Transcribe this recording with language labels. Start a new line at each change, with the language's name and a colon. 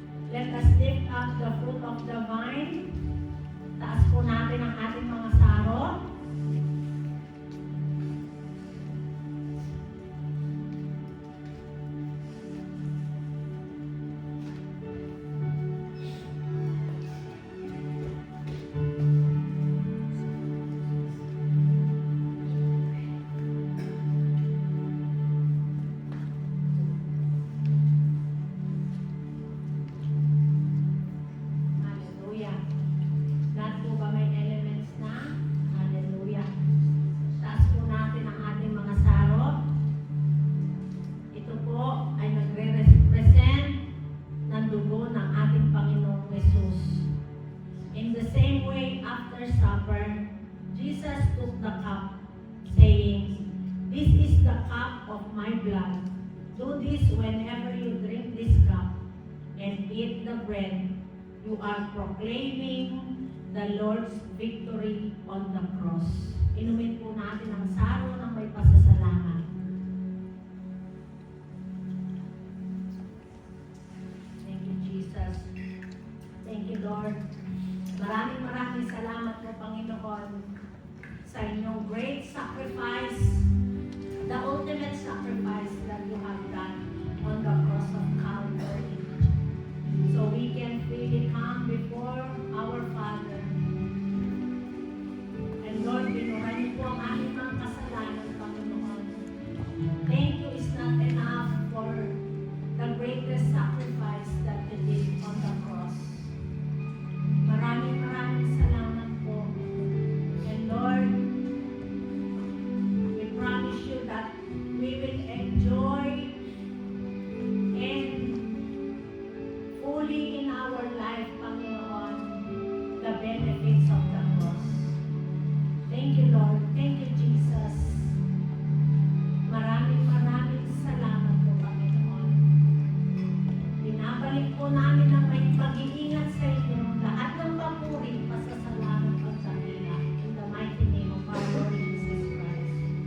English: Let us lift up the fruit of the vine.
Filipino: Taas po natin ang ating mga saro. Hallelujah. Lahat po ba may elements na? Hallelujah. Taas po natin ang ating mga saro. Ito po ay nagre-represent ng dugo ng ating Panginoong Jesus.
English: In the same way, after supper, Jesus took the cup, saying, "This is the cup of my blood. Do this whenever you drink this cup and eat the bread. You are proclaiming the Lord's victory on the cross."
Filipino: Inumin po natin ang saro ng may pasasalamat.
English: Thank you, Jesus. Thank you, Lord.
Filipino: Maraming salamat po, Panginoon, sa inyong
English: great sacrifice, the ultimate sacrifice that you have done on the cross of Calvary. So we can freely come before our Father.
Filipino: And Lord, binuhay niyo po ang aming mga kasalanan, Panginoon.
English: Thank you is not enough for the greatest sacrifice that you did on the cross.
Filipino: Maraming salamat po.
English: And Lord, we promise you that we will enjoy and fully in our life, Panginoon, the benefits of the cross. Thank you, Lord. Thank you, Jesus.
Filipino: Maraming salamat po, Panginoon. Binabalik po namin ang may pag-iingat sa inyo, lahat ng papuri, pasasalamat at dakila.
English: In the mighty name of our Lord Jesus Christ.